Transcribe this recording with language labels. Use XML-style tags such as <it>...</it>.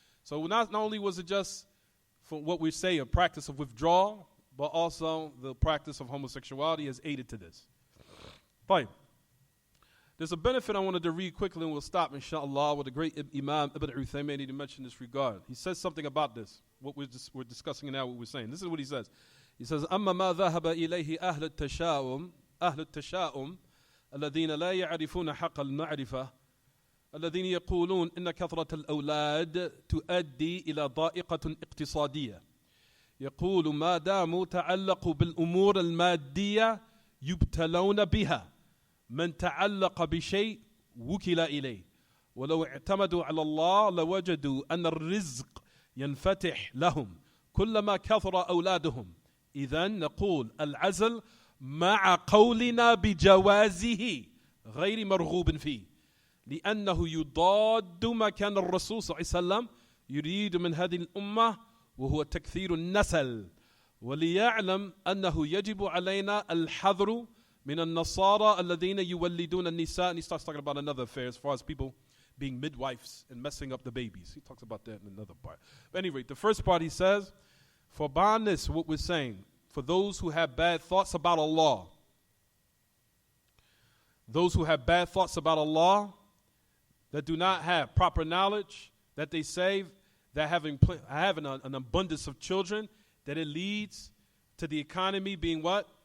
<en>So not only was it just for what we say a practice of withdrawal, but also the practice of homosexuality has aided to this. Fine. There's a benefit I wanted to read quickly, and we'll stop, inshallah, with the great Imam Ibn Uthaymeen to mention this regard. He says something about this, what we're discussing now, what we're saying. This is what he says. He says,</en> <ar>أما ما ذهب إليه أهل التشاؤم الذين لا يعرفون حق المعرفة الذين يقولون إن كثرة الأولاد تؤدي إلى ضائقة اقتصادية. يقول ما داموا تعلقوا بالأمور المادية يبتلون بها. من تعلق بشيء وكل إليه. ولو اعتمدوا على الله لوجدوا أن الرزق ينفتح لهم كلما كثر أولادهم. إذن نقول العزل مع قولنا بجوازه غير مرغوب فيه لأنه يضاد ما كان الرسول صلى الله عليه وسلم يريد من هذه الأمة وهو تكثير النسل وليعلم أنه يجب علينا الحذر من النصارى الذين يولدون النساء.</ar> <en>And he starts talking about another affair as far as people being midwives and messing up the babies. He talks about that in another part. But anyway, the first part he says, for beyond this, what we're saying, for those who have bad thoughts about Allah, those who have bad thoughts about Allah, that do not have proper knowledge, that they say that having an abundance of children, that it leads to the economy being what?</en>